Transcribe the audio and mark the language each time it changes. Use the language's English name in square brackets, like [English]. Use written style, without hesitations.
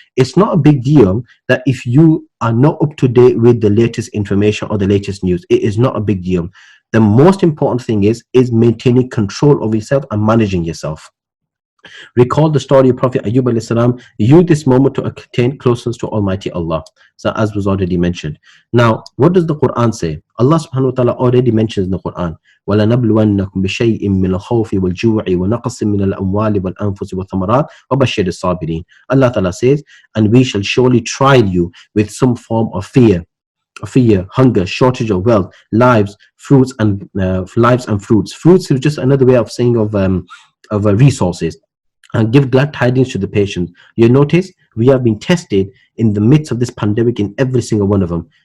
[English] It's not a big deal that if you are not up to date with the latest information or the latest news. It is not a big deal. The most important thing is maintaining control of yourself and managing yourself. Recall the story of Prophet Ayyub alayhi salam. Use this moment to attain closeness to Almighty Allah. So as was already mentioned. Now, what does the Quran say? Allah subhanahu wa ta'ala already mentions in the Quran, [Arabic] وَلَنَبْلُوَنَّكُمْ بِشَيْءٍ مِّنَ الْخَوْفِ وَالْجُوعِ وَنَقْصٍ مِّنَ الْأَمْوَالِ وَالْأَنفُسِ وَالثَّمَرَاتِ وَبَشِّرِ الصَّابِرِينَ. [English] Allah ta'ala says, and we shall surely try you with some form of fear, hunger, shortage of wealth, lives, fruits, and fruits. Fruits is just another way of saying of resources. And give glad tidings to the patient. You notice we have been tested in the midst of this pandemic in every single one of them.